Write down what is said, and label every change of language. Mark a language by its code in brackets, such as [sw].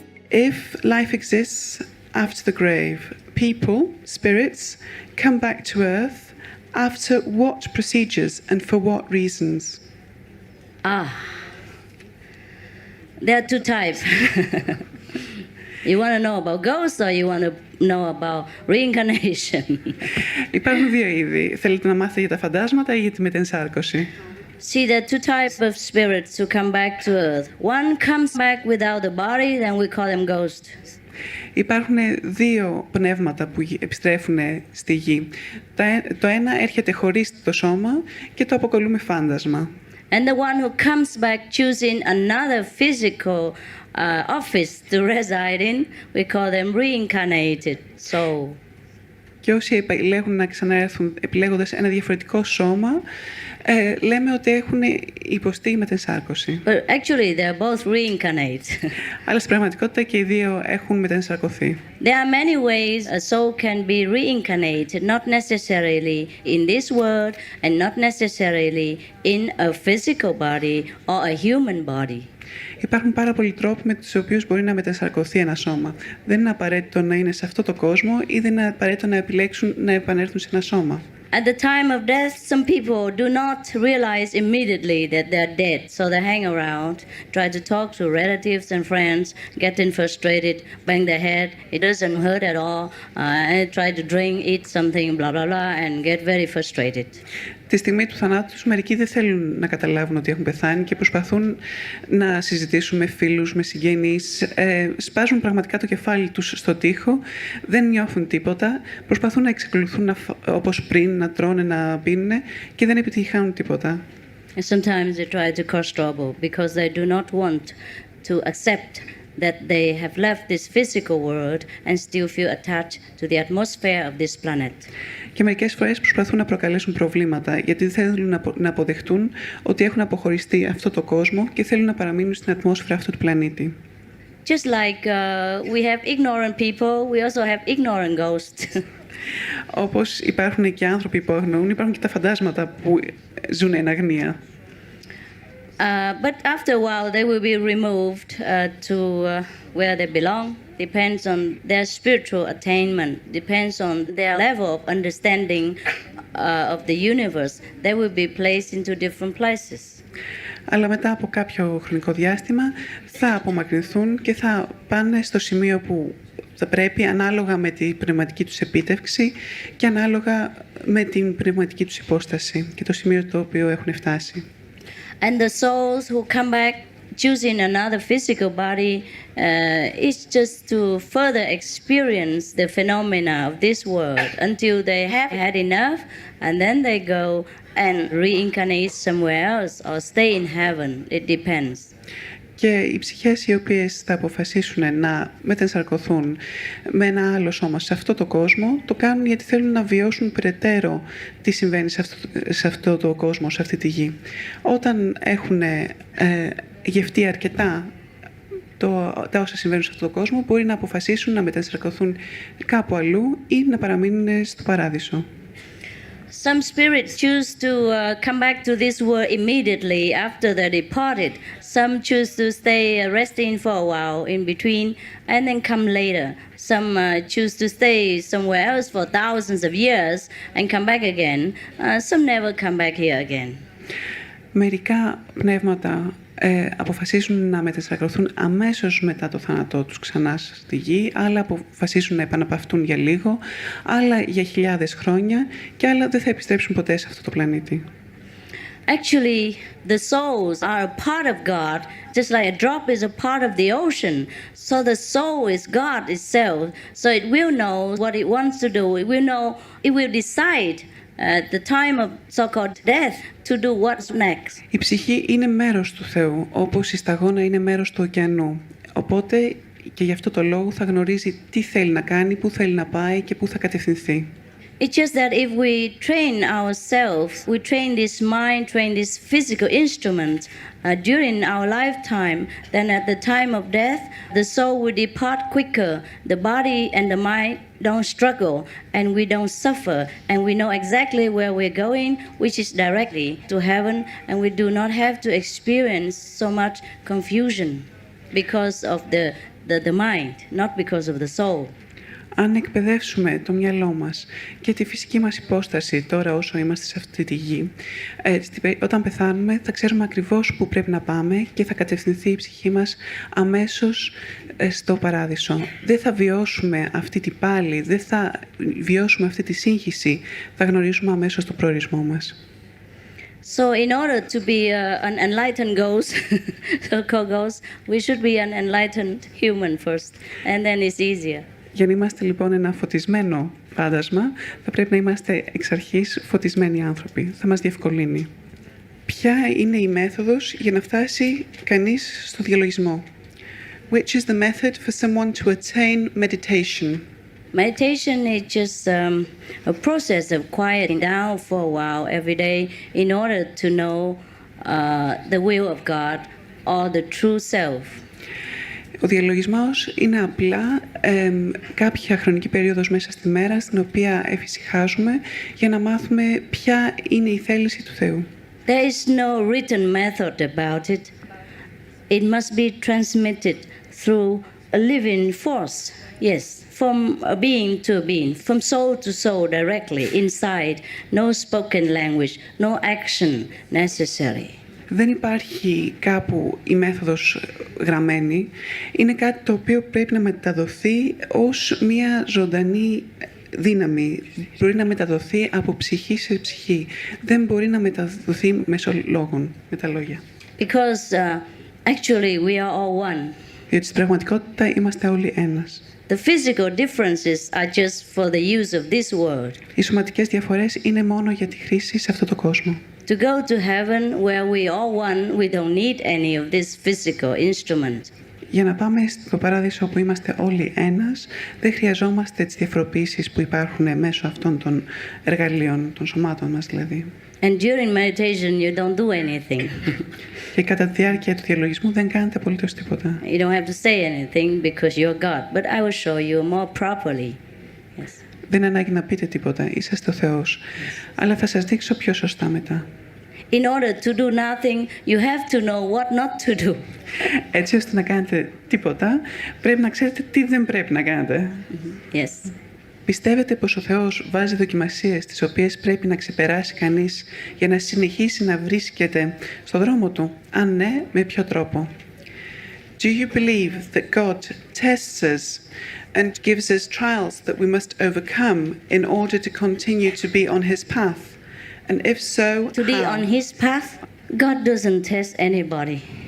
[en] If life exists after the grave, people, spirits, come back to earth after what procedures and for what reasons? There are two types. You want to know about ghosts or you want to know about reincarnation? [el] Υπάρχουν δύο είδη. Θέλετε να μάθετε για τα φαντάσματα ή για τη μετενσάρκωση? [en] See, there are two types of spirits who come back to earth. One comes back without a body, then we call them ghosts. [el] Υπάρχουν δύο πνεύματα που επιστρέφουν στη γη. Το ένα έρχεται χωρίς το σώμα και το αποκαλούμε φάντασμα. [en] And the one who comes back choosing another physical office to reside in, we call them reincarnated soul. [el] Και όσοι επιλέγουν να ξαναέρθουν επιλέγοντας ένα διαφορετικό σώμα, λέμε ότι έχουν υποστεί μετενσάρκωση. [en] But actually they are both reincarnate. [el] Αλλά στην πραγματικότητα και οι δύο έχουν μετενσαρκωθεί. [en] There are many ways a soul can be reincarnated, not necessarily in this world and not necessarily in a physical body or a human body. [el] Υπάρχουν πάρα πολλοί τρόποι με τους οποίους μπορεί να μετενσαρκωθεί ένα σώμα. Δεν είναι απαραίτητο να είναι σε αυτό το κόσμο ή δεν είναι απαραίτητο να επιλέξουν να επανέλθουν σε ένα σώμα. [en] At the time of death, some people do not realize immediately that they're dead, so they hang around, try to talk to relatives and friends, getting frustrated, bang their head, it doesn't hurt at all, and try to drink, eat something, blah, blah, blah, and get very frustrated. [el] Τη στιγμή του θανάτου τους, μερικοί δεν θέλουν να καταλάβουν ότι έχουν πεθάνει και προσπαθούν να συζητήσουν με φίλους, με συγγενείς, σπάζουν πραγματικά το κεφάλι τους στο τοίχο, δεν νιώθουν τίποτα, προσπαθούν να εξακολουθούν όπως πριν, να τρώνε, να πίνουν και δεν επιτυχάνουν τίποτα. [en] And sometimes they try to cause trouble because they do not want to accept that they have left this physical world and still feel attached to the atmosphere of this planet. [el] Και μερικές φορές προσπαθούν να προκαλέσουν προβλήματα γιατί δεν θέλουν να αποδεχτούν ότι έχουν αποχωριστεί αυτό το κόσμο και θέλουν να παραμείνουν στην ατμόσφαιρα αυτού του πλανήτη. [en] Just like we have ignorant people, we also have ignorant ghosts. [el] Όπως υπάρχουν και άνθρωποι που αγνοούν, υπάρχουν και τα φαντάσματα που ζουν εν αγνία. [en] But after a while they will be removed to where they belong. Depends on their spiritual attainment, depends on their level of understanding of the universe. They will be placed into different places. [el] Αλλά μετά από κάποιο χρονικό διάστημα θα απομακρυνθούν και θα πάνε στο σημείο που θα πρέπει ανάλογα με την πνευματική τους επίτευξη και ανάλογα με την πνευματική τους υπόσταση και το σημείο το οποίο έχουν φτάσει. [en] And the souls who come back choosing another physical body is just to further experience the phenomena of this world until they have had enough, and then they go and reincarnate somewhere else or stay in heaven. It depends. [el] Και οι ψυχές οι οποίες θα αποφασίσουν να μετενσαρκωθούν με ένα άλλο σώμα σε αυτό το κόσμο, το κάνουν γιατί θέλουν να βιώσουν περαιτέρω τι συμβαίνει σε αυτό το κόσμο, σε αυτή τη γη. Όταν έχουν γευτεί αρκετά τα όσα συμβαίνουν σε αυτό το κόσμο, μπορεί να αποφασίσουν να μετενσαρκωθούν κάπου αλλού ή να παραμείνουν στο παράδεισο. [en] Some spirits choose to come back to this world immediately after they're departed. Some choose to stay resting for a while in between and then come later. Some choose to stay somewhere else for thousands of years and come back again. Some never come back here again. [el] Μερικά πνεύματα αποφασίζουν να μετενσαρκωθούν αμέσως μετά το θάνατό τους ξανά στη γη, άλλα αποφασίζουν να επαναπαυτούν για λίγο, άλλα για χιλιάδες χρόνια και άλλα δεν θα επιστρέψουν ποτέ σε αυτό το πλανήτη. [en] Actually, the souls are a part of God, just like a drop is a part of the ocean. So the soul is God itself. So it will know what it wants to do. It will know, it will decide at the time of so-called death to do what's next. [el] Η ψυχή είναι μέρος του Θεού, όπως η σταγόνα είναι μέρος του ωκεανού. Οπότε και γι' αυτό το λόγο θα γνωρίζει τι θέλει να κάνει, πού θέλει να πάει και πού θα κατευθυνθεί. [en] It's just that if we train ourselves, we train this mind, train this physical instrument during our lifetime, then at the time of death, the soul will depart quicker. The body and the mind don't struggle, and we don't suffer, and we know exactly where we're going, which is directly to heaven, and we do not have to experience so much confusion because of the mind, not because of the soul. [el] Αν εκπαιδεύσουμε το μυαλό μας και τη φυσική μας υπόσταση τώρα όσο είμαστε σε αυτή τη γη, όταν πεθάνουμε θα ξέρουμε ακριβώς πού πρέπει να πάμε και θα κατευθυνθεί η ψυχή μας αμέσως στο παράδεισο. Δεν θα βιώσουμε αυτή την πάλη, δεν θα βιώσουμε αυτή τη σύγχυση, θα γνωρίσουμε αμέσως το προορισμό μας. [en] So in order to be an enlightened ghost, so-called ghost, we should be an enlightened human first, and then it's easier. [el] Για να είμαστε λοιπόν ένα φωτισμένο φάντασμα, θα πρέπει να είμαστε εξ αρχής φωτισμένοι άνθρωποι. Θα μας διευκολύνει. Ποια είναι η μέθοδος για να φτάσει κανείς στο διαλογισμό? [en] Which is the method for someone to attain meditation? Meditation is just a process of quieting down for a while every day in order to know the will of God or the true self. [el] Ο διαλογισμός είναι απλά κάποια χρονική περίοδος μέσα στη μέρα στην οποία εφησυχάζουμε για να μάθουμε ποια είναι η θέληση του Θεού. [en] There is no written method about it. It must be transmitted through a living force. Yes, from a being to a being, from soul to soul directly, inside. No spoken language, no action necessary. [el] Δεν υπάρχει κάπου η μέθοδος γραμμένη. Είναι κάτι το οποίο πρέπει να μεταδοθεί ως μια ζωντανή δύναμη. Μπορεί να μεταδοθεί από ψυχή σε ψυχή. Δεν μπορεί να μεταδοθεί μέσω λόγων, με τα λόγια. [en] Because actually we are all one. [el] Διότι στην πραγματικότητα είμαστε όλοι ένας. [en] The physical differences are just for the use of this world. [el] Οι σωματικές διαφορές είναι μόνο για τη χρήση σε αυτόν τον κόσμο. [en] To go to heaven where we all one, we don't need any of this physical instrument. [el] Για να πάμε στο παράδεισο όπου είμαστε όλοι ένας, δεν χρειαζόμαστε τις διαφοροποιήσεις που υπάρχουν μέσω αυτών των εργαλείων, των σωμάτων μας δηλαδή. [en] And during meditation you don't do anything. [el] Και κατά τη διάρκεια του διαλογισμού δεν κάνετε απολύτως τίποτα. [en] You don't have to say anything because you're God, but I will show you more properly. Yes. [el] Δεν είναι ανάγκη να πείτε τίποτα, είσαστε ο Θεός. Αλλά θα σας δείξω πιο σωστά μετά. [en] In order to do nothing, you have to know what not to do. [el] Έτσι ώστε να κάνετε τίποτα, πρέπει να ξέρετε τι δεν πρέπει να κάνετε. [en] Yes. [el] Πιστεύετε πως ο Θεός βάζει δοκιμασίες τις οποίες πρέπει να ξεπεράσει κανείς για να συνεχίσει να βρίσκεται στο δρόμο του? Αν ναι, με ποιο τρόπο? [en] Do you believe that God tests us and gives us trials that we must overcome in order to continue to be on His path? And if so, To be how? on His path, God doesn't test anybody.